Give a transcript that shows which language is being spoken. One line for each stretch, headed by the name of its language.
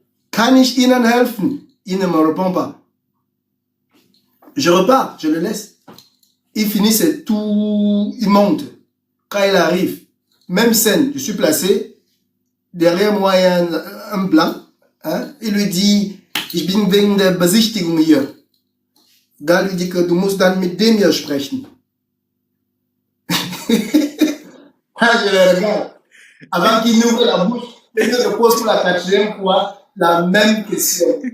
German: Kann ich Ihnen helfen?
French: Il ne me répond pas. Je repars, je le laisse. Il finit, c'est tout, il monte. Quand il arrive, même scène, je suis placé. Derrière moi, il y a un blanc. Hein? Il lui dit,
German: ich bin wegen der Besichtigung hier.
French: Da lui dit que
German: du musst dann mit dem hier sprechen.
French: Je le regarde. Avant qu'il n'ouvre la bouche, il me repose pour la 4e fois la même question.